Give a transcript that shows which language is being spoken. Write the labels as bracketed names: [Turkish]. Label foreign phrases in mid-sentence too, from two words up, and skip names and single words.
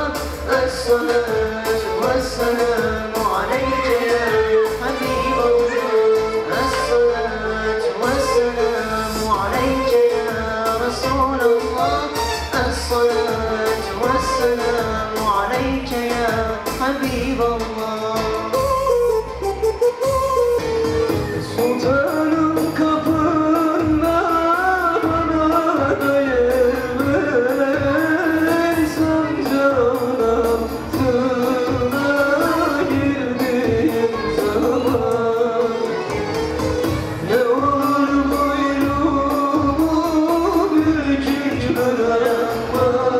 [Arabic] الصلاة والسلام عليك يا حبيب الله. الصلاة والسلام عليك يا رسول الله. الصلاة والسلام عليك يا حبيب الله. [Turkish] Sultanım kapında bana da yer ver, sancağın altına girdiğim zaman ne olur boynumu bükük bırakma,